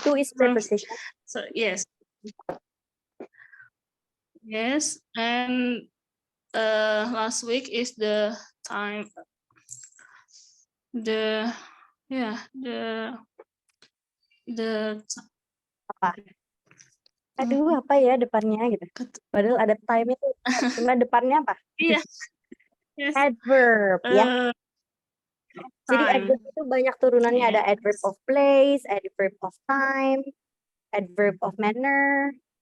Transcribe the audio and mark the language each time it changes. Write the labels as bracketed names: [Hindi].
[English] Two is preposition. So yes. Yes, and last week is the time, the yeah, the [Indonesian] Apa? Aduh, apa ya depannya gitu. Padahal ada time itu. Cuma depannya apa? iya, yes, Adverb ya. Jadi [English] time. [Indonesian] adverb itu banyak turunannya, ada [English] Yes. adverb of place, adverb of time, adverb of manner.